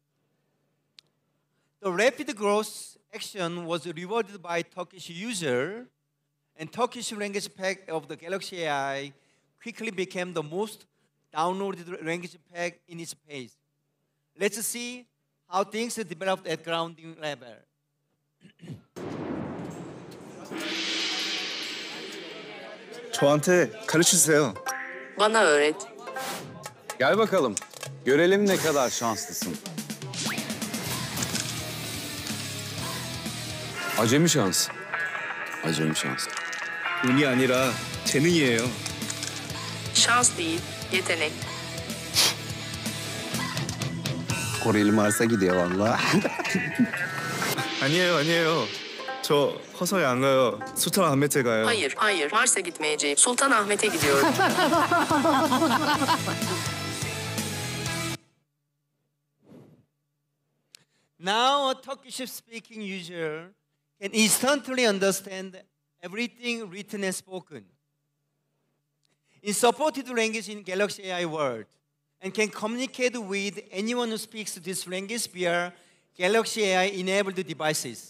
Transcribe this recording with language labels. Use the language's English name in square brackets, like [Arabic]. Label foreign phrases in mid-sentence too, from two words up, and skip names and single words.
[English] The rapid growth action was rewarded by Turkish user, and Turkish language pack of the Galaxy AI quickly became the most downloaded language pack in its pace. Let's see how things developed at grounding level. [Korean] 저한테 가르치세요. [Turkish] Bana öğret. Gel bakalım. Görelim ne kadar şanslısın. Acemi şans. Acemi şans. [Korean] 운이 아니라 재능이에요. [Turkish] Şans değil, yetenek. Koreli Mars'a gidiyor valla. [Korean] 아니에요. 저 허서에 안 가요. sultanahmet'e 가요. [Turkish] Hayır. Mars'a gitmeyeceğim. Sultanahmet'e gidiyorum. [English] Now a Turkish-speaking user can instantly understand everything written and spoken in supported language in Galaxy AI world and can communicate with anyone who speaks this language via Galaxy AI-enabled devices.